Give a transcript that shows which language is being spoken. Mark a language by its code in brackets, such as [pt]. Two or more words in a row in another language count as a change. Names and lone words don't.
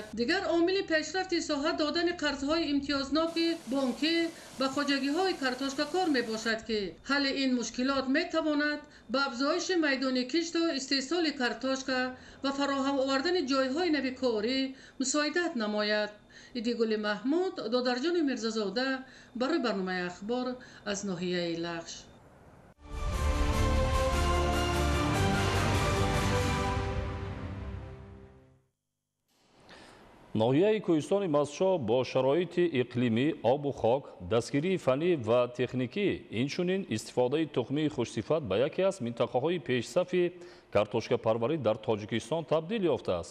[fa] دیگر عامل پیشرفت ساحه دادن قرضهای امتیازناک بانکی به خواجگی‌های کارتوشکاکار میباشد که حل این مشکلات میتواند به افزایش میدان کشت و استحصال کارتوشکا و فراهم آوردن جایهای نوی کاری مساعدت نماید. ایدیگل محمود، دادرجان میرزازاده برای برنامه اخبار از ناحیه لخش. [tg] ноҳияи кӯҳистони мазчо бо шароити иқлимӣ обу хок дастгирии фанӣ ва техникӣ инчунин истифодаи тухмии хушсифат ба яке аз минтақаҳои пешсафи картошкапарварӣ дар тоҷикистон табдил ёфтааст.